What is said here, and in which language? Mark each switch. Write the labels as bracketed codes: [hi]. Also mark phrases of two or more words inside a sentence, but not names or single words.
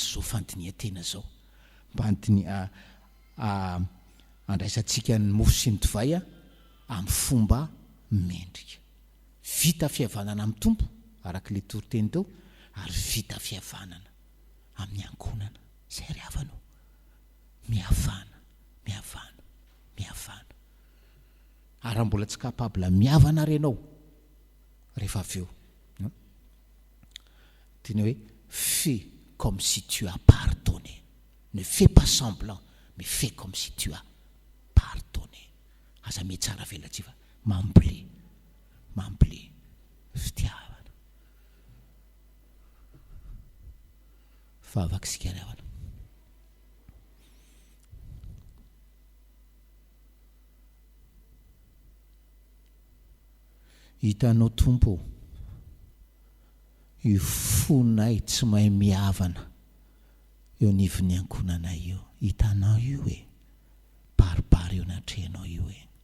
[mg] tsy zao fandinian-tena zao mba andraisantsika ny mofo sy ny divay amin'ny fomba mendrika vita fihavanana amin'ny tompo araka le toriteny teo ary vita fihavanana amin'ny ankonana zay ry havanao mihavana mihavana mihavana ary mbola tsy capable mihavana renao rehefa avy eo tena hoe [fr] fais comme si tu as pardonné ne fais pas semblant mais fais comme si tu as pardonné [mg] aza mety tsara velatsy fa mamble fitiavana fa avaky sika ry havana hitanao tompo io fonay tsy mahay mihavana eo nivony ankonanay io hitanao io hoe baribary eo natrehanao io hoe